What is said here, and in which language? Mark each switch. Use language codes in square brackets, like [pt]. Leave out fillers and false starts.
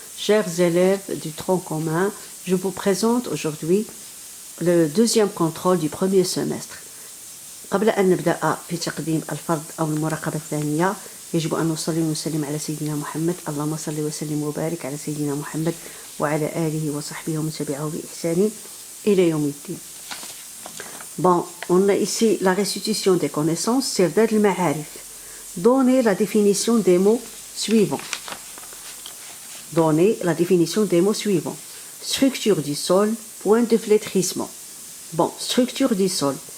[fr] Chers élèves du tronc commun, je vous présente aujourd'hui le deuxième contrôle du premier semestre. [ar] قبل أن نبدأ في تقديم الفرض أو المراقبة الثانية يجب أن نصلي ونسلم على سيدنا محمد. اللهم صل وسلم وبارك على سيدنا محمد وعلى آله وصحبه ومن تبعه بإحسان إلى يوم الدين. [fr] Bon, on a ici la restitution des connaissances, c'est al-ma'arif. Donnez la définition des mots suivants. Donnez la définition des mots suivants. Structure du sol, point de flétrissement. Bon, structure du sol.